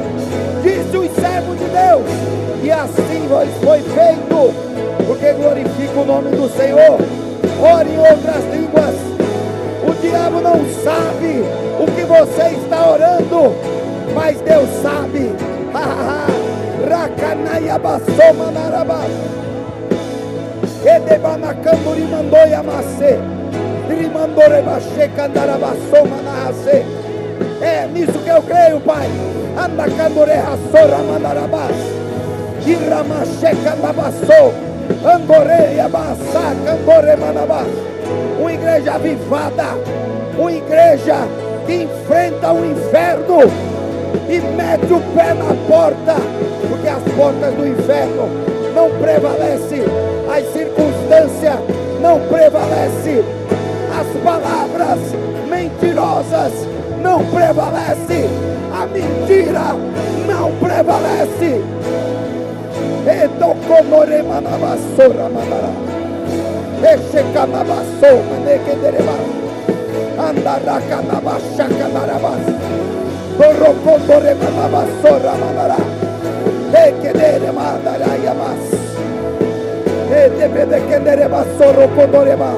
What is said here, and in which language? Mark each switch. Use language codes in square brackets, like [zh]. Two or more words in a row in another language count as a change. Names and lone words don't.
[pt] Disse os servos de Deus, e assim foi feito. Porque glorifica o nome do Senhor. Ore em outras línguas. O diabo não sabe o que você está orando, mas Deus sabe. Racanaiabassoma narabas. Edebanacanduri mandou yamase. Rimandore canarabassoma narase. É nisso que eu creio, Pai. Andacandore rassora mandarabas. Iramacheca nabassou. Andore yabassa candore manabas. Uma igreja avivada, uma igreja que enfrenta o inferno e mete o pé na porta, porque as portas do inferno não prevalecem. As circunstâncias não prevalece. As palavras mentirosas não prevalece. A mentira não prevalece. Edoconoremanavassora mandará. Echecanabassou manequedereba. Andaracanabachacanaravas. Borocondoremanavassora mandará. Equederemandaraiamas. Edebedequederebassorocondoremas.